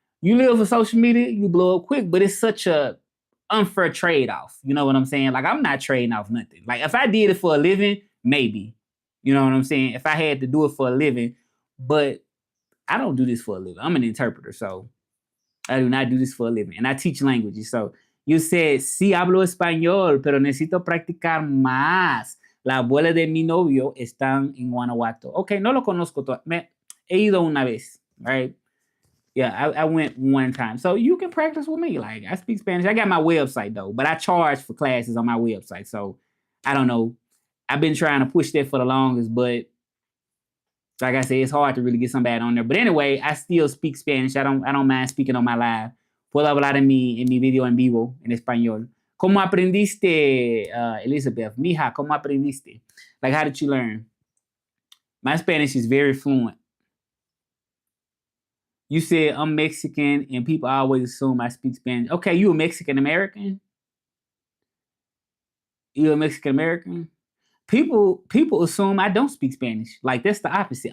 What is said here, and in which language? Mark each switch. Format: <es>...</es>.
<en>You live for social media, you blow up quick, but it's such a unfair trade off. You know what I'm saying? Like I'm not trading off nothing. Like if I did it for a living, maybe. You know what I'm saying? If I had to do it for a living, but I don't do this for a living. I'm an interpreter, so I do not do this for a living. And I teach languages. So you said,</en> <es>sí hablo español, pero necesito practicar más. La abuela de mi novio están en Guanajuato. Okay, no lo conozco. He ido una vez, right?</es> <en>Yeah, I went one time. So you can practice with me. Like, I speak Spanish. I got my website, though, but I charge for classes on my website. So I don't know. I've been trying to push that for the longest, but like I said, it's hard to really get somebody on there. But anyway, I still speak Spanish. I don't mind speaking on my live.</en> <es>Puedo hablar en mi video en vivo en español. ¿Cómo aprendiste, Elizabeth? Mija, ¿cómo aprendiste?</es> <en>Like, how did you learn? My Spanish is very fluent. You said I'm Mexican and people always assume I speak Spanish. Okay, you a Mexican American? You a Mexican American? People assume I don't speak Spanish. Like that's the opposite.</en>